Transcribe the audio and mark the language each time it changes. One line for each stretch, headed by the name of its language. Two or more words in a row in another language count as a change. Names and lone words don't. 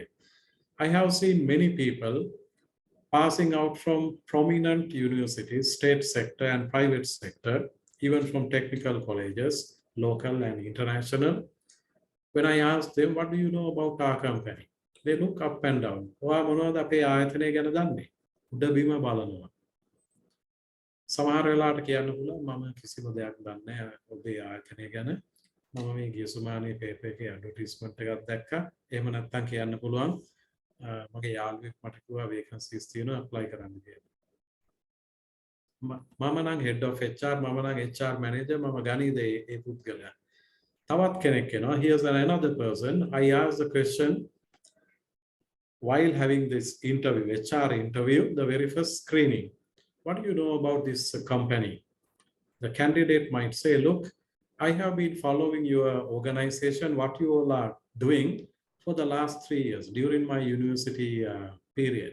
English: I have seen many people passing out from prominent universities, state sector and private sector, even from technical colleges, local and international. When I ask them, what do you know about our company? They look up and down.
Sinhala: ඔයා මොනවද අපේ ආයතනය ගැන දන්නේ? උඩ බිම බලනවා. සමහර වෙලාවට කියන්න පුළුවන් මම කිසිම දෙයක් දන්නේ නැහැ ඔබේ ආයතනය ගැන. මම මේ ගිය සුමානේ පේපර් එකේ ඇඩ්වර්ටයිස්මන්ට් එකක් දැක්කා. එහෙම නැත්නම් කියන්න පුළුවන් මගේ යාළුවෙක් මට කිව්වා වේකන්සිස් තියෙනවා ඇප්ලයි කරන්න කියලා. මම නම්
English: head of HR,
Sinhala: මම නම්
English: HR manager,
Sinhala: මම ගණීද ඒ පුද්ගලයා. තවත් කෙනෙක් එනවා.
English: Here's another person. I asked the question while having this interview, HR interview, the very first screening. What do you know about this company? The candidate might say, look, I have been following your organization, what you all are doing for the last 3 years during my university period.